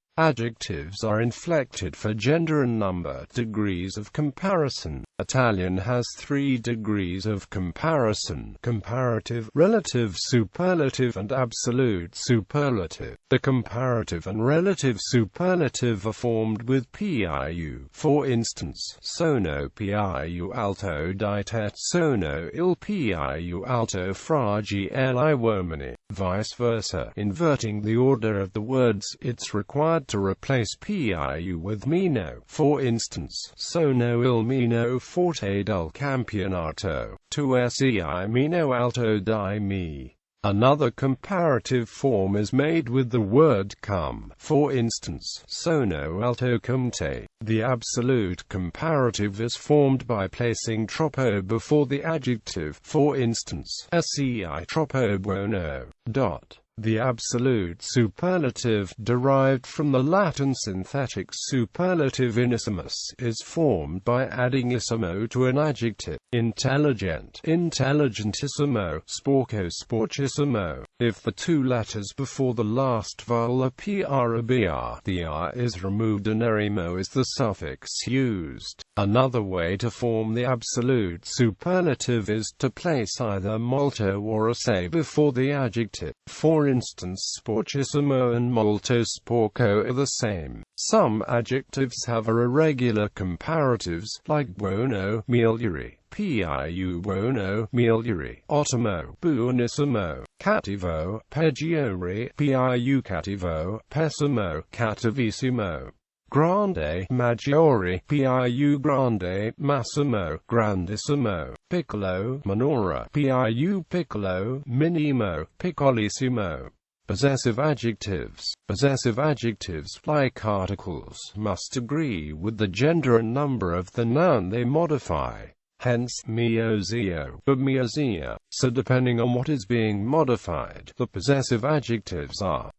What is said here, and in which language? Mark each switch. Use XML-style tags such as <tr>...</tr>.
<en>Adjectives are inflected for gender and number. Degrees of comparison. Italian has 3 degrees of comparison: comparative, relative superlative, and absolute superlative. The comparative and relative superlative are formed with piu. For instance,</en> <it>sono più alto di te, sono il più alto fra gli uomini.</it> <en>Vice versa. Inverting the order of the words, it's required to replace piu with meno. For instance,</en> <it>sono il meno forte del campionato, tu sei meno alto di me.</it> <en>Another comparative form is made with the word come. For instance,</en> <it>sono alto come te.</it> <en>The absolute comparative is formed by placing troppo before the adjective. For instance,</en> <it>sei troppo buono.</it> <en>The absolute superlative, derived from the Latin synthetic superlative inissimus, is formed by adding issimo to an adjective.</en> <it>Intelligent, intelligentissimo, sporco, sporchissimo.</it> <en>If the 2 letters before the last vowel are pr or br, the r is removed and erimo is the suffix used. Another way to form the absolute superlative is to place either molto or assai before the adjective. For instance, sporchissimo and molto sporco are the same. Some adjectives have irregular comparatives, like</en> <it>buono, migliore, più buono, migliore, ottimo, buonissimo, cattivo, peggiore, più cattivo, pessimo, cattivissimo. Grande, maggiore, più grande, massimo, grandissimo, piccolo, minore, più piccolo, minimo, piccolissimo.</it> <en>Possessive adjectives. Possessive adjectives, like articles, must agree with the gender and number of the noun they modify. Hence,</en> <it>mio zio,</it> <en>but</en> <it>mio zia.</it> <en>So depending on what is being modified, the possessive adjectives are.</en>